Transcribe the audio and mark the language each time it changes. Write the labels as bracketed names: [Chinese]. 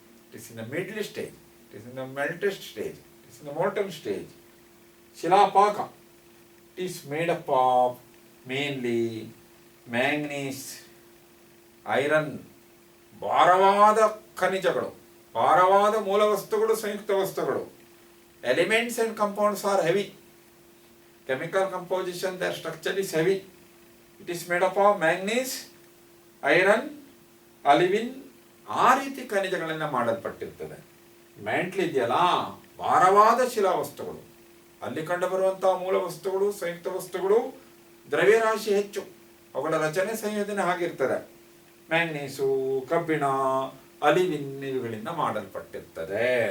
[English] It is in the middle stage, it is in the melted stage, it is in the molten stage. ಶಿಲಾಪಾಕ. It is made up of mainly manganese, iron, [Kannada] ಭಾರವಾದ ಖನಿಜಗಳು, ಭಾರವಾದ ಮೂಲ ವಸ್ತುಗಳು, ಸಂಯುಕ್ತ ವಸ್ತುಗಳು. [English] Elements and compounds are heavy. Chemical composition, their structure is heavy. It is made up of manganese, iron, olivine. [Kannada] ಆ ರೀತಿ ಖನಿಜಗಳಿಂದ ಮಾಡಲ್ಪಟ್ಟಿರ್ತದೆ. ಮ್ಯಾಂಟ್ಲ್ ಇದೆಯಲ್ಲ, ಭಾರವಾದ ಶಿಲಾವಸ್ತುಗಳು. ಅಲ್ಲಿ ಕಂಡುಬರುವಂತಹ ಮೂಲ ವಸ್ತುಗಳು, ಸಂಯುಕ್ತ ವಸ್ತುಗಳು, ದ್ರವ್ಯರಾಶಿ ಹೆಚ್ಚು. ಅವುಗಳ ರಚನೆ ಸಂಯೋಜನೆ ಹಾಗಿರ್ತದೆ. ಮ್ಯಾಂಗನೀಸು, ಕಬ್ಬಿಣ, ಅಲಿವಿನ್ ಇವುಗಳಿಂದ ಮಾಡಲ್ಪಟ್ಟಿರ್ತದೆ.